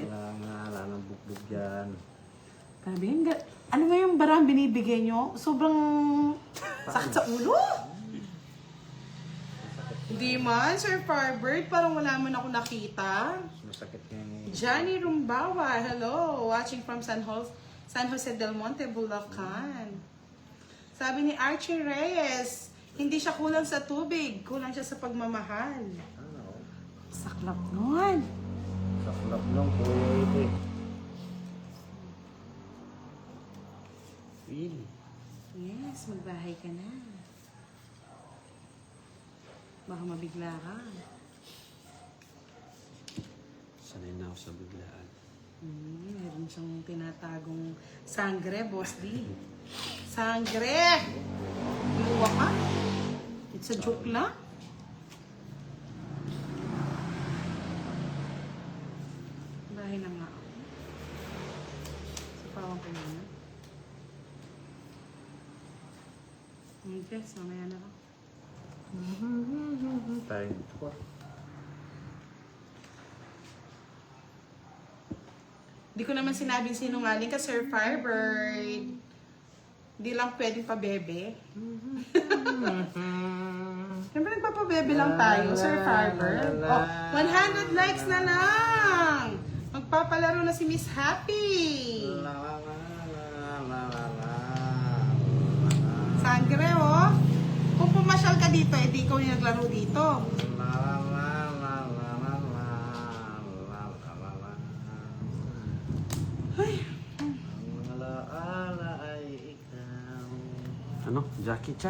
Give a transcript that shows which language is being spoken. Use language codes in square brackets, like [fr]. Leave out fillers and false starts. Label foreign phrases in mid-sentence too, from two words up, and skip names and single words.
[tl] Wala nang buklog dyan. Sabi yun, ano nga yung barang binibigay nyo? Sobrang sakit sa ulo? Hindi man, Sir Firebird. Parang wala man ako nakita. Masakit nga yung... Johnny Rumbawa, [en] hello. Watching from San Jose del Monte, Bulacan. [tl] Sabi ni Archie Reyes, hindi siya kulang sa tubig. Kulang siya sa pagmamahal. Ano? Saklap nun. Saklap lang po ito eh. [en] Really? [tl] Yes, magbahay ka na. Baka mabigla ka. Sanay na ako sa biglaan. Meron siyang tinatagong sangre, Boss D. Sangre! Luwa ka? [en] It's a joke [tl] lang? Bahay na nga ako. Sa pawang ko na. Okay, so mamaya na ako. Tayo dito po. Di ko naman sinabing sinungaling ka, Sir Firebird. Di lang pwedeng pabebe. Siyempre nagpapabebe lang tayo, Sir Firebird. Oh, 100 likes na lang! Magpapalaro na si Miss Happy. La la la la la la. Sangre, oh. Kung pumasyal ka dito, edi ikaw yung naglaro dito. La la la la la la la la la la. Ay, Ang alaala ay ikaw. Ano? Jackie Chan?